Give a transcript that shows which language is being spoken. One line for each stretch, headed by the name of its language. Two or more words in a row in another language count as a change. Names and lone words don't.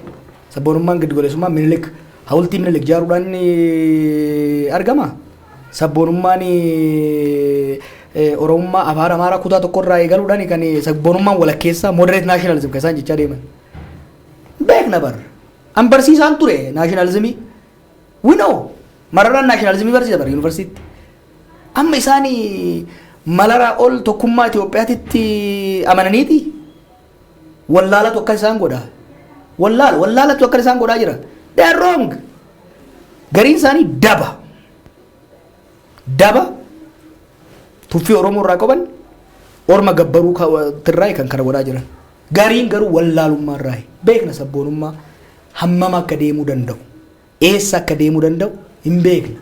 Oromo: Sabboonummaan giddugaleessummaa Minilik hawultii Minilik ijaaruudhaan argama. Sabboonummaan Oromummaa afaan Amaaraa kutaa tokkorraa eegaluudhaan kan sabboonummaan walakkeessaa
English: moderate nationalism
Oromo: kan isaan jechaa deeman. Beekna bar. An barsiisaan ture nationalismii.
English: We know.
Oromo: Mararaan nationalismii barsiisa bar yuunivarsiitii. Amma isaanii malaraa ol tokkummaa Itoophiyaatitti amananiiti. Wallaalatu akka isaan godhaa. Wallaalatu akka isaan godhaa jira.
English: They are wrong.
Oromo: Gariin isaanii daba tuffii Oromoo irraa qaban orma gabbaruu tirraa kan kana godhaa jiran. Gariin garuu wallaalummaa irraa beekna sabboonummaa hammam akka deemuu danda'u eessa akka deemuu danda'u hin beekna.